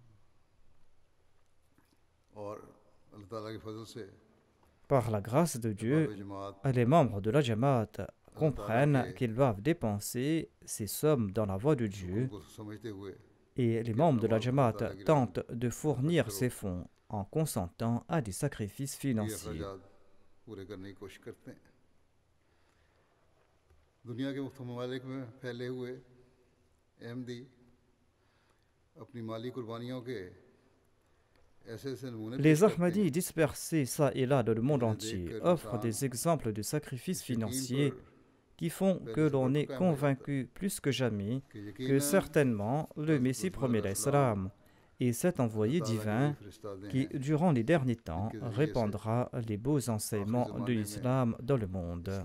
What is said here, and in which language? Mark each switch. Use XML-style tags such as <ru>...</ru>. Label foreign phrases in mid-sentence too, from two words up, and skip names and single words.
<fr>Par la grâce de Dieu, les membres de la Jamaat comprennent qu'ils doivent dépenser ces sommes dans la voie de Dieu et les membres de la Jamaat tentent de fournir ces fonds en consentant à des sacrifices financiers.</fr> <ur>دنیا کے مختلف ممالک میں پھیلے ہوئے احمدی اپنی مالی قربانیوں کے</ur> <fr>Les Ahmadis dispersés ça et là dans le monde entier offrent des exemples de sacrifices financiers qui font que l'on est convaincu plus que jamais que certainement le Messie premier d'Islam et cet envoyé divin qui, durant les derniers temps, répandra les beaux enseignements de l'islam dans le monde.</fr>